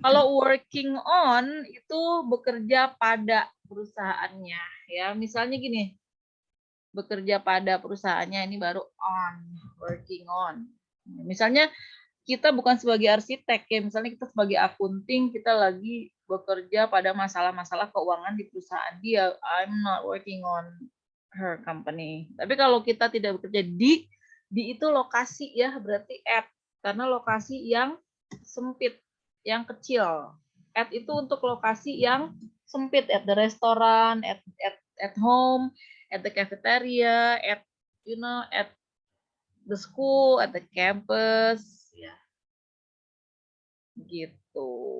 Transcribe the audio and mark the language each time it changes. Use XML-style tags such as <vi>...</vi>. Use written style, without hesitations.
<id>Kalau working on itu bekerja pada perusahaannya ya. Misalnya gini. Bekerja pada perusahaannya ini baru on, working on. Misalnya kita bukan sebagai arsitek ya, misalnya kita sebagai akunting, kita lagi bekerja pada masalah-masalah keuangan di perusahaan dia.</id> <en>I'm not working on her company.</en> <id>Tapi kalau kita tidak bekerja di itu lokasi ya, berarti at, karena lokasi yang sempit, yang kecil.</id> <en>At</en> <id>itu untuk lokasi yang sempit,</id> <en>at the restaurant, at home, at the cafeteria, at at the school, at the campus,</en> <id>ya. Gitu.</id>